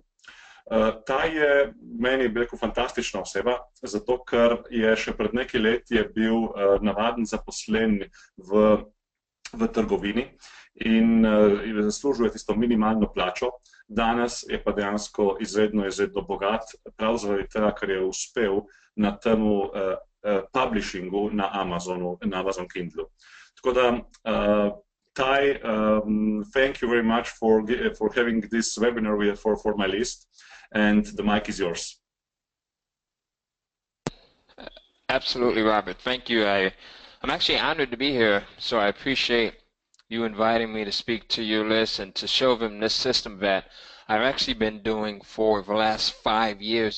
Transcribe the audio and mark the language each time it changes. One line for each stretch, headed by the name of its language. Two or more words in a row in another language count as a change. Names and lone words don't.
Slovenian: Ta je meni, bi rekel, fantastična oseba, zato ker je še pred nekaj leti je bil navaden zaposlen v trgovini in zaslužuje tisto minimalno plačo. Danes je pa dejansko izredno bogat, prav zaradi tega, ker je uspel na temu publishingu na Amazonu, na Amazon Kindlu. Tako da,
English: Ty, thank you very much for having this webinar for my list, and the mic is yours. Absolutely, Robert. Thank you. I'm actually honored to be here, so I appreciate you inviting me to speak to your list and to show them this system that I've actually been doing for the last 5 years.